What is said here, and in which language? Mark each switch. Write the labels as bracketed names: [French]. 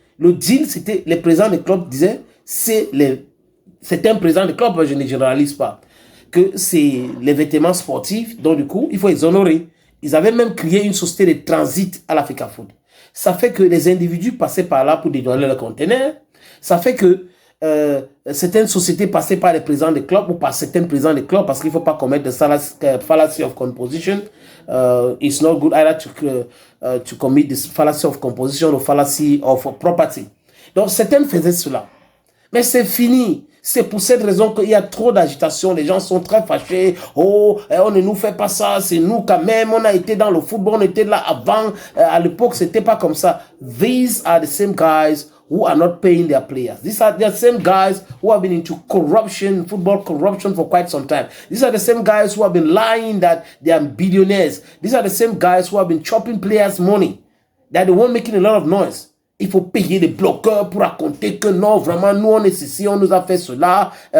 [French] Le deal, c'était, les présidents des clubs disaient, c'est un président de club, je ne généralise pas, que c'est les vêtements sportifs, donc du coup, il faut les honorer. Ils avaient même créé une société de transit à l'Africa Foot. Ça fait que les individus passaient par là pour dédouaner le conteneur. Ça fait que certaines sociétés passaient par les présidents des clubs ou par certains présidents des clubs parce qu'il ne faut pas commettre [English] the fallacy of composition. It's not good either to commit this fallacy of composition or fallacy of property. [French] Donc, certaines faisaient cela. Mais c'est fini. C'est pour cette raison qu'il y a trop d'agitation. Les gens sont très fâchés. Oh, on ne nous fait pas ça. C'est nous quand même. On a été dans le football. On était là avant. À l'époque, c'était pas comme ça. [English] These are the same guys who are not paying their players. These are the same guys who have been into corruption, football corruption for quite some time. These are the same guys who have been lying that they are billionaires. These are the same guys who have been chopping players' money. They're the one making a lot of noise. [French] Il faut payer des bloqueurs pour raconter que non, vraiment, nous, on est ici, on nous a fait cela.